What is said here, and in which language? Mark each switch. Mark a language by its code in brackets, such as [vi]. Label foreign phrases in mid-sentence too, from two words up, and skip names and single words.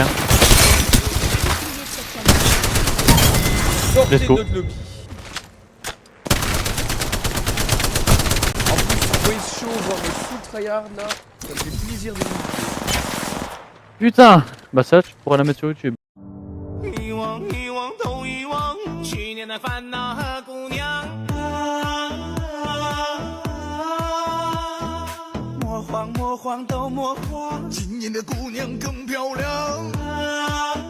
[fr] Bouclier de cette canne. Sortez [en] Let's [fr] de [en] go. [fr] notre lobby. En plus, vous voyez ce show, voir mes [en] full tryhard [fr] là, ça me fait plaisir de vous. Putain. Bah ça, tu pourrais la mettre sur YouTube. [zh] 遗忘，遗忘都遗忘，去年的烦恼和姑娘。魔幻，魔幻都魔幻，今年的姑娘更漂亮。